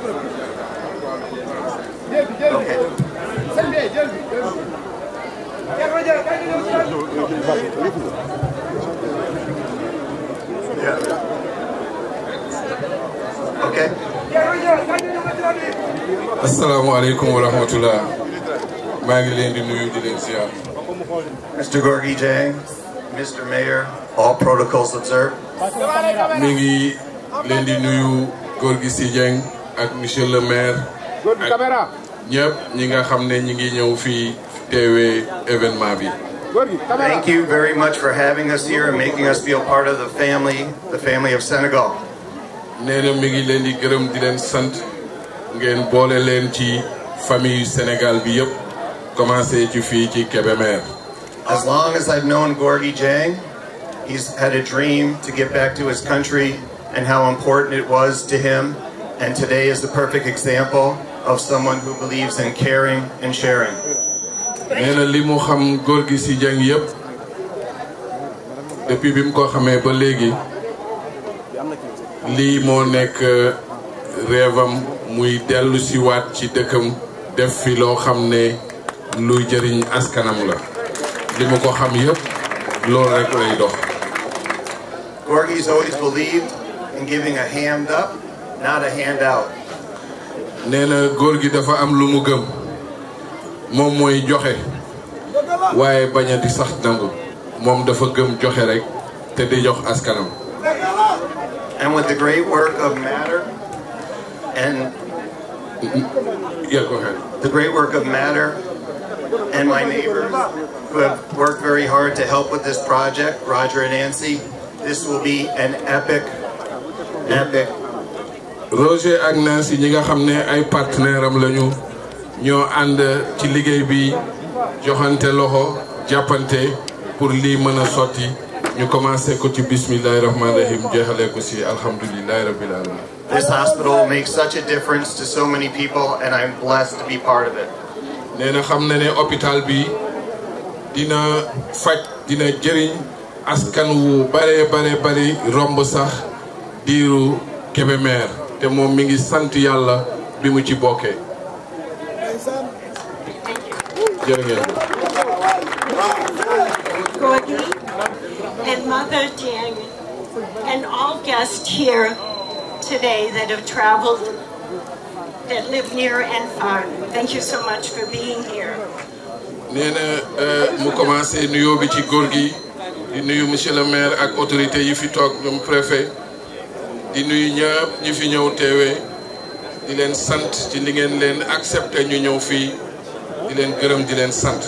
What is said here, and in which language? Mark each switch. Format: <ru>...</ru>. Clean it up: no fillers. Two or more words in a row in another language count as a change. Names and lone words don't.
<en>Okay. Yeah. Okay.</en> <ar>السلام عليكم ورحمة الله.</ar> <en>Mr. Gorgui Dieng, Mr. Mayor, all protocols observed.</en> <wo>Mingi lendi nuyu Gorgui Sy Dieng ak</wo> <fr>monsieur le maire</fr> <wo>ak ñëpp ñi nga xamné ñi ngi ñëw fi téwé événement bi.</wo> <en>Thank you very much for having us here and making us feel part of the family of Senegal.</en> <wo>Néna mi ngi leen di gërëm di leen sant ngeen boole leen ci famille Sénégal bi yëpp commencé ci fii ci Kébémer.</wo> <en>As long as I've known Gorgui Dieng, he's had a dream to get back to his country and how important it was to him, and today is the perfect example of someone who believes in caring and sharing.</en> <wo>Néna li mu xam Gorgui Sy Dieng yëpp depuis bi mu ko xamee ba léegi lii moo nekk rêvam muy dellu si waat ci dëkkam def fi loo xam ne luy jëriñ askanam la li mu ko xam yëpp loolu rek lay dox.</wo> <en>Gorguy's always believed in giving a hand up, not a handout.</en> <wo>Nee na Gorgui dafa am lu mu gëm moom mooy joxe waaye bañ a di sax nangu moom dafa gëm joxe rek te di jox askanam.</wo> <en>And with the great work of Matter and yeah, go ahead. The great work of Matter and my neighbors who have worked very hard to help with this project, Roger and Nancy, this will be an epic.</en> <wo>Roger ak Nancy ñi nga xam ne ay partenaire am lañu ñoo ànd ci liggéey bi joxante loxo jàppante pour lii mën a sotti ñu commencé ko ci</wo> <ar>بسم الله الرحمن الرحيم</ar> <wo>jeexale ko ci</wo> <ar>الحمد لله رب العالمين.</ar> <en>This hospital makes such a difference to so many people and I'm blessed to be part of it.</en> <wo>Nee na xam na ne hôpital bi dina faj dina jëriñ askan wu bare romb sax diiru Kébémer te moom mi ngi sant yàlla bi mu ci bokkee. jërë ngeen.</wo> <en>Gorgui and Mother Dieng and all guests here today that have traveled, that live near and far. Thank you so much for being here.</en> <wo>nee na mu commencé nuyoo bi ci Gorgui di nuyu</wo> <fr>monsieur le maire</fr> <wo>ak autorité yi fi toog ñoom préfet di nuyu ñëpp ñi fi ñëw teewee di leen sant ci li ngeen leen accepté ñu ñëw fii di leen gërëm di leen sant.</wo>